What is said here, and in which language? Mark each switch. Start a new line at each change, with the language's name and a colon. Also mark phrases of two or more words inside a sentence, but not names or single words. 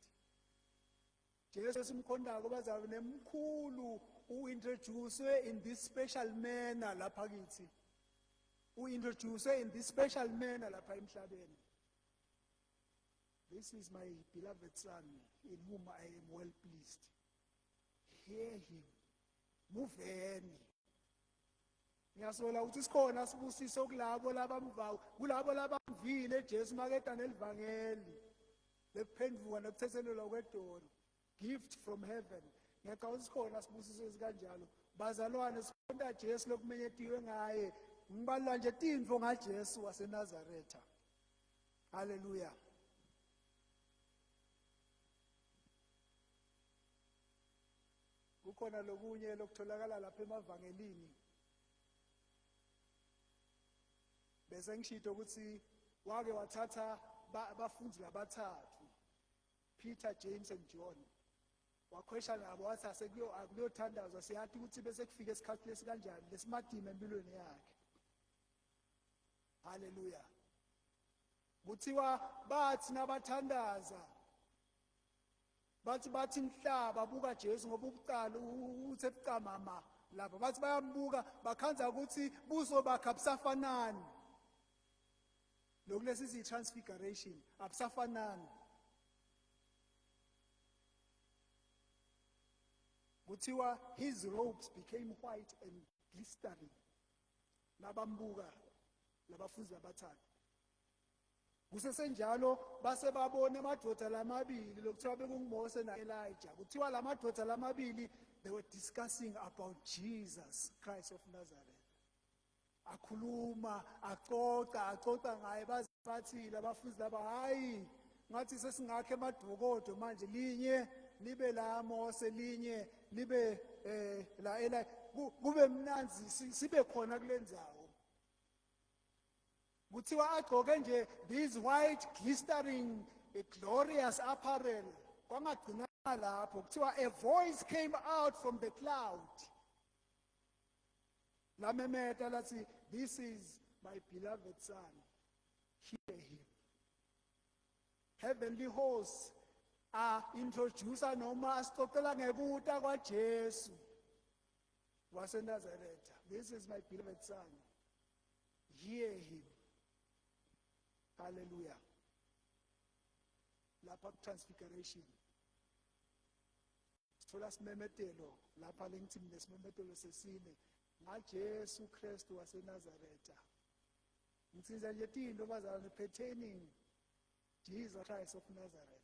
Swati: Jesu simkhondako bazabe nemkhulu
English: uintroduced in this special manner
Swati: lapha kithi.
English: Introduced in this special manner lapha emhlabeni. This is my beloved Son, in whom I am well pleased. Hear him.
Swati: Muveni. Ngiyasola ukuthi sikhona sibusiso kulabo labamvayo, kulabo labamvile Jesu makeda nelivangeli. Lekuphenduka nokuthethelelwa kwedolo.
English: Gift from heaven.
Swati: Ngiyacabanga ukuthi sikhona sibusiso esikanjalo. Bazalwane sikhonda Jesu lokumenyetiwe ngaye. Ngibalwa nje tindvo ngaJesu waseNazaretha. Hallelujah. Kukhona lokunye lokutholakala lapha emavangelini. Bese ngishito ukuthi wake wathatha abafundi labathathu, Peter, James and John. Wakhwesha nabo wathi akuyothandazwa siyathi ukuthi bese kufika isikhathi lesikanjani lesimadima empilweni yakhe. Hallelujah. Kuthiwa bathi nabathandaza bathi inhlaba buka Jesu ngoba ukuqala uthe bucamama lapha bathi bayambuka bakhanza ukuthi buso bakhe abusafanani. Lokulesi transfiguration abusafanani. Kuthiwa
English: his robes became white and glistering.
Swati: Nabambuka labafundi abathathu. Kusesenjalo base babona amadoda lamabili lokuthiwa bekunguMose naElijah. Kuthiwa lamadoda lamabili
English: they were discussing about Jesus Christ of Nazareth.
Swati: Akhuluma, acoca ngaye bathi labafundi laba hayi ngathi sesingakhe emadokodo manje linye libe la Mose linye libe la kube mnanzi sibe khona kulendzawo. Kuthiwa agqoke nje
English: these white glistering glorious apparel.
Swati: Kwangagcina lapho kuthiwa
English: a voice came out from the cloud.
Swati: Lamemeta lathi,
English: this is my beloved son, hear him. Heavenly hosts
Swati: introducer noma asixoxela ngekuta kwaJesu waseNazaretha.
English: This is my beloved son, hear him.
Swati: Hallelujah. Lapha transfiguration sithola simemetelo lapha lengithi nesimemetelo sesine ngaJesu Kristu waseNazaretha. Ngisiza nje into bazalwane pertaining Jesus Christ of Nazareth.